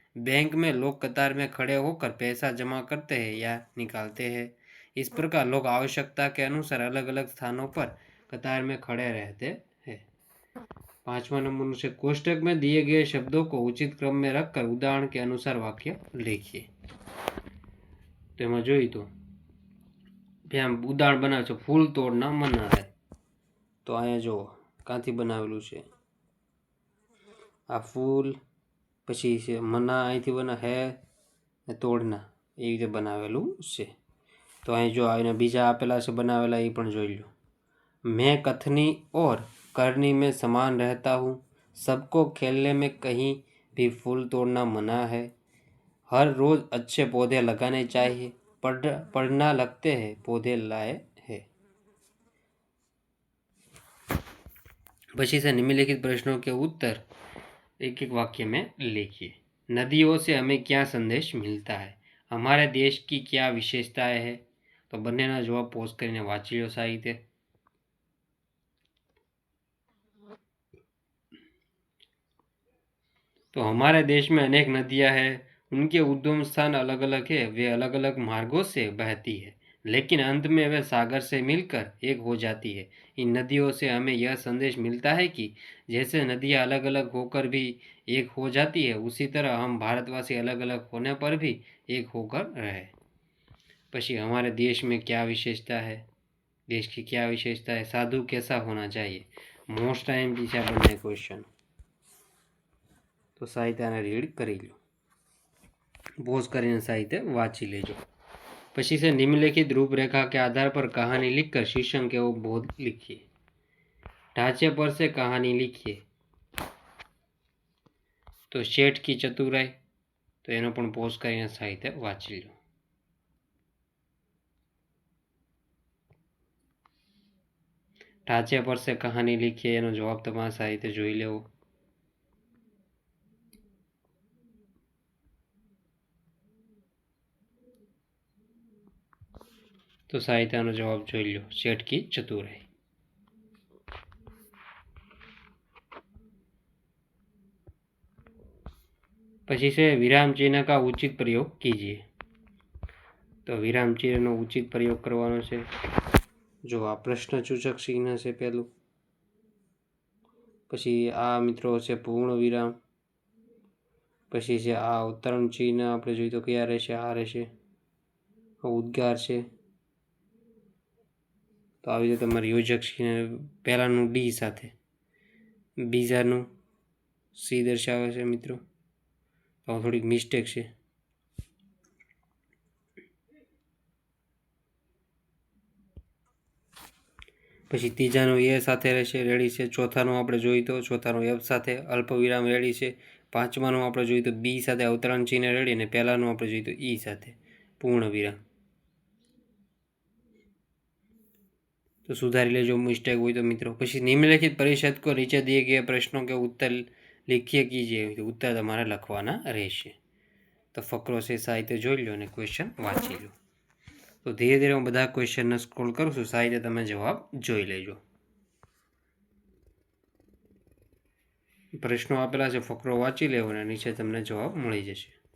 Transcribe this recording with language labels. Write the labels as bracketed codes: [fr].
[hi] Bank में लोग कतार में खड़े होकर पैसा जमा करते हैं या निकालते हैं. इस प्रकार लोग आवश्यकता के अनुसार अलग अलग स्थानों पर कतार में खड़े रहते हैं. 5वां नंबर से कोष्टक में दिए गए शब्दों को उचित क्रम में रखकर उदाहरण के अनुसार वाक्य लिखिए. [gu] તેમાં જોઈ તો ઉદાહરણ બનાવે છે [hi] ફૂલ તોડના મના है. [gu] તો અહીંયા જો ક્યાંથી બનાવેલું છે આ ફૂલ, પછી છે મના અહીંથી બના હે ને તોડના એ રીતે બનાવેલું છે. તો અહીં જો આને બીજા આપેલા છે બનાવેલા એ પણ જોઈ લો. [hi] मैं कथनी और करनी में समान रहता हूँ. सबको खेलने में कहीं भी फूल तोड़ना मना है. हर रोज़ अच्छे पौधे लगाने चाहिए. पढ़ना लगते हैं पौधे लाए हैं. पछी से निम्नलिखित प्रश्नों के उत्तर एक एक वाक्य में लिखिए. नदियों से हमें क्या संदेश मिलता है. हमारे देश की क्या विशेषताएं है. [gu] तो બંનેના જવાબ પોઝ કરીને વાંચી લો સાહિત્ય. [hi] तो हमारे देश में अनेक नदियां हैं. उनके उद्गम स्थान अलग अलग है. वे अलग अलग मार्गों से बहती है, लेकिन अंत में वे सागर से मिलकर एक हो जाती है. इन नदियों से हमें यह संदेश मिलता है कि जैसे नदियां अलग अलग होकर भी एक हो जाती है, उसी तरह हम भारतवासी अलग अलग होने पर भी एक होकर रहे. पशी हमारे देश में क्या विशेषता है. देश की क्या विशेषता है. साधु कैसा होना चाहिए. मोस्ट टाइम पीछे बनने क्वेश्चन. [gu] तो साहित्य રીડ કરી લો, પોઝ કરીને साहित्य વાંચી લેજો. [hi] પછી से निम्नलिखित रूपरेखा के आधार पर कहानी लिखकर शीर्षक के बोध लिखिए. ढांचे पर से कहानी लिखिए. [gu] तो [hi] શેઠ की चतुराई, [gu] तो એનો પણ પોઝ કરીને સાહિત્ય વાંચી લો. [hi] ઢાંચે પર से कहानी लिखिए [gu] એનો જવાબ તમારે સાહિત્ય જોઈ લેવો. [hi] तो साहित्य जवाब [gu] જોઈ લો. [hi] શેઠ की चतुराई. પછી से विराम चिन्ह का उचित प्रयोग कीजिए. [gu] તો વિરામ ચિહ્નનો ઉચિત પ્રયોગ કરવાનો છે. જો આ પ્રશ્નસૂચક ચિહ્ન છે પહેલું, પછી આ મિત્રો છે પૂર્ણ વિરામ, પછી છે આ અવતરણ ચિહ્ન આપણે જોઈએ તો કયા રહેશે, આ રહેશે, ઉદ્ગાર છે. તો આવી રીતે તમારે યોજક ચિહ્ન પહેલાંનું ડી સાથે, બીજાનું સી દર્શાવે છે મિત્રો, તો થોડીક મિસ્ટેક છે. પછી ત્રીજાનું એ સાથે રહેશે, રેડી છે. ચોથાનું આપણે જોઈએ તો ચોથાનું એફ સાથે અલ્પ વિરામ રેડી છે. પાંચમાનું આપણે જોઈએ તો બી સાથે અવતરણ ચિહ્ન રેડી, અને પહેલાંનું આપણે જોઈએ તો ઈ સાથે પૂર્ણ વિરામ. [hi] तो सुधारी लेजो मिस्टेक हो तो मित्रों. પછી निम्नलिखित परिषद को नीचे दिए गए प्रश्नों के उत्तर लिखिए कीजिए. [gu] तो उत्तर તમારે લખવાના રહેશે. તો ફકરો છે સાહિત્ય જોઈ લો અને ક્વેશ્ચન વાંચી લો. તો ધીરે ધીરે હું બધા ક્વેશ્ચનને સ્ક્રોલ કરું છું, સાહિત્ય તમે જવાબ જોઈ લેજો. પ્રશ્નો આપેલા છે, ફકરો વાંચી લેવો અને નીચે તમને જવાબ મળી જશે.